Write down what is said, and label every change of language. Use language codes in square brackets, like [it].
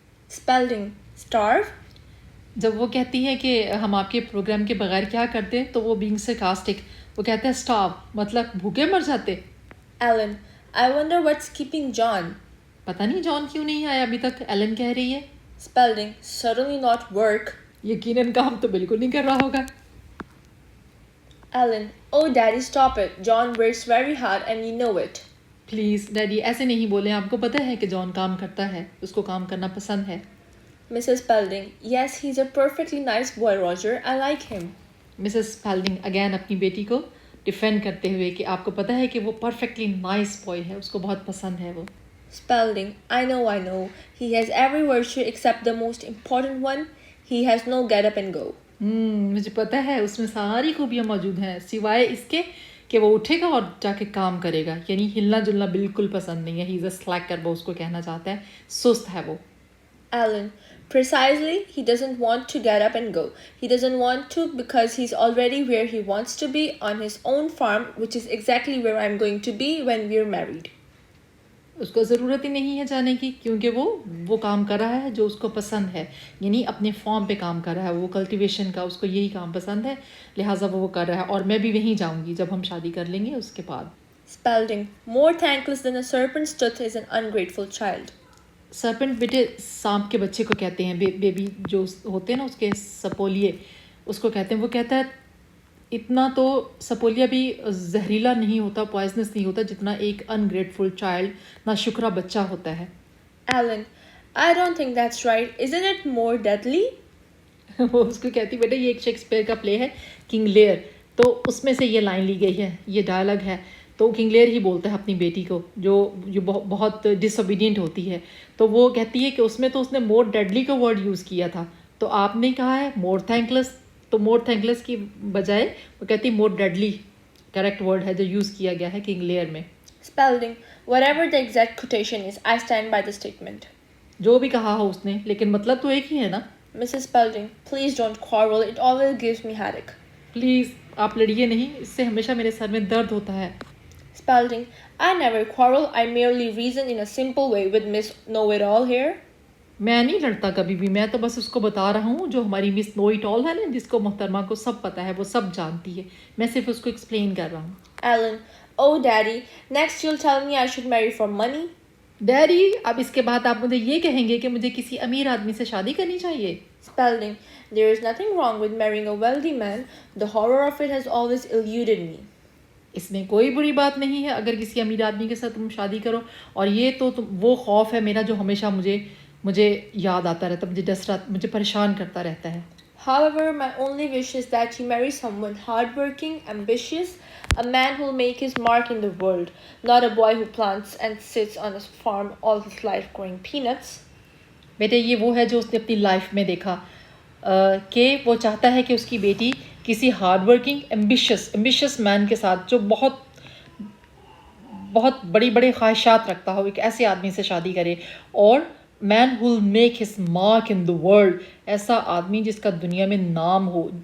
[en] Spalding. Starve? [ur] جب وہ کہتی ہے کہ ہم آپ کے پروگرام کے بغیر کیا کرتے, تو وہ [en] being sarcastic [ur] وہ کہتا ہے اسٹاپ مطلب بھوکے مر جاتے. [en] Alan. I wonder what's keeping John. [ur] پتہ نہیں جان کیوں نہیں آیا ابھی تک, ایلن کہہ رہی ہے. [en] Spalding. Certainly not work. [ur] یقیناً کام تو بالکل نہیں کر رہا ہوگا. [en] Alan. Oh, Daddy, stop it. John works very hard and you know it. [ur] Please daddy ایسے نہیں بولیں, آپ کو پتہ ہے کہ جان کام کرتا ہے, اس کو کام کرنا پسند ہے. [en] Mrs. Spalding. Yes, he's a perfectly nice boy, Roger. I like him. [ur] Mrs اسپیلڈنگ again اپنی بیٹی کو ڈیفینڈ کرتے ہوئے کہ آپ کو پتہ ہے کہ وہ [en] perfectly nice boy [ur] ہے, اس کو بہت پسند ہے وہ. [en] Spalding. I know. He has every virtue except the most important one. He has no get up and go. [ur] مجھے پتہ ہے اس میں ساری خوبیاں موجود ہیں سوائے اس کے کہ وہ اٹھے گا اور جا کے کام کرے گا, یعنی ہلنا جلنا بالکل پسند نہیں ہے. [en] he is a slacker, [ur] وہ اس کو کہنا چاہتا ہے سست ہے وہ. [en] Alan. Precisely, he doesn't want to get up and go. He doesn't want to because he's already where he wants to be on his own farm, which is exactly where I'm going to be when we're married. [ur] اس کو ضرورت ہی نہیں ہے جانے کی کیونکہ وہ کام کر رہا ہے جو اس کو پسند ہے, یعنی اپنے فارم پہ کام کر رہا ہے, وہ کلٹیویشن کا, اس کو یہی کام پسند ہے, لہٰذا وہ کر رہا ہے. اور میں بھی وہیں جاؤں گی جب ہم شادی کر لیں گے اس کے بعد. [en] Spalding. More thankless than a serpent's tooth is an ungrateful child. [ur] سرپنٹ بیٹے سانپ کے بچے کو کہتے ہیں, بیبی جو ہوتے ہیں نا اس کے سپولیے, اس کو کہتے ہیں. وہ کہتا ہے اتنا تو سپولیا بھی زہریلا نہیں ہوتا, پوائزنس نہیں ہوتا جتنا ایک [en] ungrateful child, [ur] ناشکرا بچہ ہوتا ہے. [en] Alan. I don't think that's right. Isn't it more deadly? [ur] وہ اس کو کہتی بیٹا یہ ایک شیکسپیئر کا پلے ہے کنگ لیئر, تو اس میں سے یہ لائن لی گئی ہے, یہ ڈائلاگ ہے. تو کنگ لیئر ہی بولتا ہے اپنی بیٹی کو جو بہت ڈس اوبیڈینٹ ہوتی ہے. تو وہ کہتی ہے کہ اس میں تو اس نے [en] more deadly [ur] کا ورڈ یوز کیا تھا, تو آپ نے کہا ہے [en] more thankless, [ur] تو مور تھینکلیس کی بجائے وہ کہتی [en] more deadly correct word [ur] ہے جو یوز کیا گیا ہے کنگ لیئر میں. [en] Spalding. Whatever the exact quotation is, I stand by the statement. [ur] جو بھی کہا ہو اس نے, لیکن مطلب تو ایک ہی ہے نا. [en] Mrs. Spalding. Please don't quarrel. It always gives me headache. [ur] Please آپ لڑیے نہیں, اس سے ہمیشہ میرے سر میں درد ہوتا ہے. [en] Spalding. I never quarrel. I merely reason in a simple way with Miss Know-it-all here. [ur] میں نہیں لڑتا کبھی بھی, میں تو بس اس کو بتا رہا ہوں جو ہماری [en] miss know it all [ur] ہے نا, جس کو محترمہ کو سب پتہ ہے, وہ سب جانتی ہے, میں صرف اس کو ایکسپلین کر رہا ہوں. [en] Alan. Oh, Daddy. Next you'll tell me I should marry for money. [ur] Daddy اب اس کے بعد آپ مجھے یہ کہیں گے کہ مجھے کسی امیر آدمی سے شادی کرنی چاہیے. [en] Spalding. There is nothing wrong with marrying a wealthy man. The horror of it has always eluded me. [ur] اس میں کوئی بری بات نہیں ہے اگر کسی امیر آدمی کے ساتھ تم شادی کرو, اور یہ تو وہ خوف ہے میرا جو ہمیشہ مجھے یاد آتا رہتا, مجھے پریشان کرتا رہتا ہے. [en] However, my only wish is that you marry someone hardworking, ambitious, a man who will make his mark in the world, not a boy who plants and sits on his farm all his life growing peanuts. [ur] بیٹے یہ وہ ہے جو اس نے اپنی life میں دیکھا کہ وہ چاہتا ہے کہ اس کی بیٹی کسی [en] hard working ambitious man [ur] کے ساتھ جو بہت بڑی بڑی خواہشات رکھتا ہو ایک ایسے آدمی سے شادی کرے. اور [en] man will make his mark in the world, [ur] ایسا آدمی جس کا دنیا میں نام ہو.